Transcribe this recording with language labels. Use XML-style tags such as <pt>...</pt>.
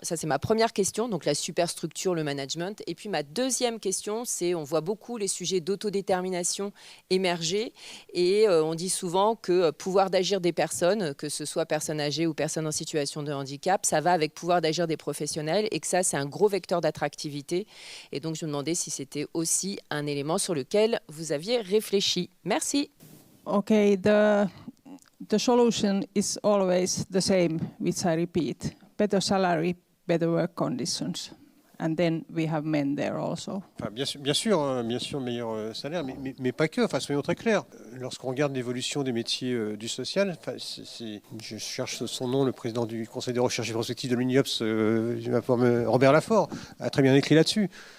<fr>Ça, c'est ma première question, donc la superstructure, le management. Et puis ma deuxième question, c'est on voit beaucoup les sujets d'autodétermination émerger et on dit souvent que pouvoir d'agir des personnes, que ce soit personnes âgées ou personnes en situation de handicap, ça va avec pouvoir d'agir des professionnels et que ça, c'est un gros vecteur d'attractivité. Et donc, je me demandais si c'était aussi un élément sur lequel vous aviez réfléchi. Merci.</fr> <en>Okay, the solution is always the same, which I repeat: better salary, better work conditions, and then we have men there also.</en> <fr>Enfin, bien sûr, meilleur salaire, mais pas que. Enfin, soyons très clairs. Lorsqu'on regarde l'évolution des métiers du social, je cherche son nom, le président du Conseil des recherches et prospectives de l'UNIOPS, Robert Lafort, a très bien écrit là-dessus.</fr>